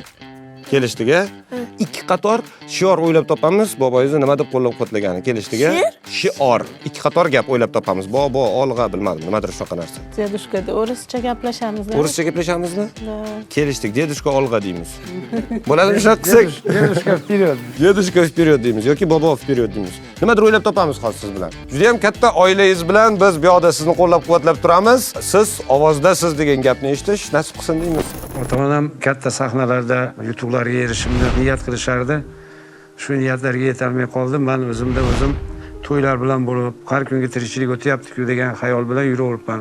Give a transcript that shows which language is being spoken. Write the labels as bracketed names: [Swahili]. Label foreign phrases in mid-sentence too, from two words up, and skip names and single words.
[Uzbek] Kelishdiga 2 qator shior o'ylab topamiz. Boboyingizni nima deb qo'llab-quvvatlagani kelishdiga. Shior. 2 qator gap o'ylab topamiz. Bobo, olg'a, bilmadim, nimadir shunaqa narsa. Dedushkada o'rischa gaplashamiz. O'rischa gaplashamizmi? Kelishdik. Dedushka olg'a deymiz. Bo'ladimi shunaqa qilsak? [Russian] Dedushka vперед. Dedushka vперед [Uzbek] deymiz yoki bobo vперед deymiz. Nimadir o'ylab topamiz hozir siz bilan. Juda ham katta oilangiz bilan biz bu yoqda sizni qo'llab-quvvatlab turamiz. Siz ovozdasiz degan gapni eshitish nasib qilsin deymiz. Ota-onam katta sahnalarda yutuqlarga erishishimni niyat qilishardi. Shu niyatlarga yetolmay qoldim. Men o'zimda o'zim to'ylar bilan bo'lib, har kungi tirikchilik o'tyapti-ku degan xayol bilan yuraveribman.